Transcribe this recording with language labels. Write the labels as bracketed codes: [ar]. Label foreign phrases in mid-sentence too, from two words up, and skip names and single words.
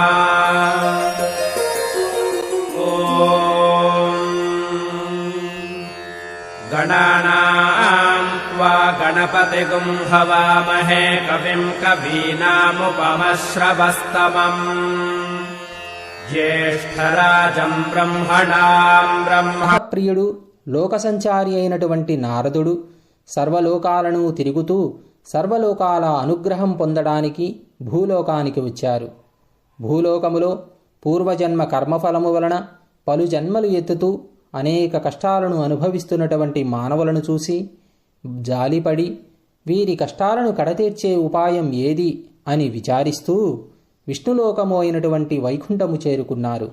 [sa] गणानाम् त्वा गणपतिगुं हवामहे कविम् कवीनामुपमश्रवस्तमम् ज्येष्ठराजम् ब्रह्मणाम् ब्रह्म [te] ప్రియుడు లోకసంచారి అయినటువంటి నారదుడు సర్వలోకాలను తిరుగుతూ సర్వలోకాల అనుగ్రహం పొందడానికి భూలోకానికి వచ్చారు. భూలోకములో పూర్వజన్మ కర్మఫలము వలన పలు జన్మలు ఎత్తుతూ అనేక కష్టాలను అనుభవిస్తున్నటువంటి మానవులను చూసి జాలిపడి వీరి కష్టాలను కడతీర్చే ఉపాయం ఏది అని విచారిస్తూ విష్ణులోకము అయినటువంటి వైకుంఠము చేరుకున్నారు.